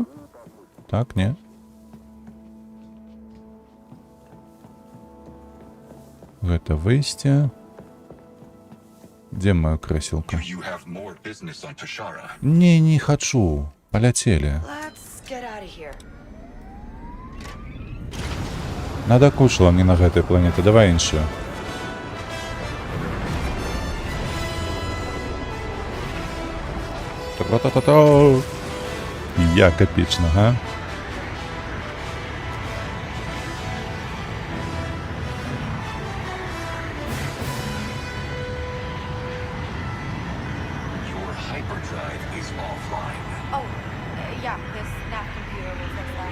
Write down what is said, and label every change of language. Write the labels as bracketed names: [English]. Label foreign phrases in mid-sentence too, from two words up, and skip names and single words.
[Belarusian] Так, не? Гэта выйсце. Дзе моя крэселка? Не хачу. Паляцелі. Надакучыла мне на гэтай планеты. Давай іншую. Та-та-та-та! Як эпічна, га? [English] Yeah, this nav computer will fix that.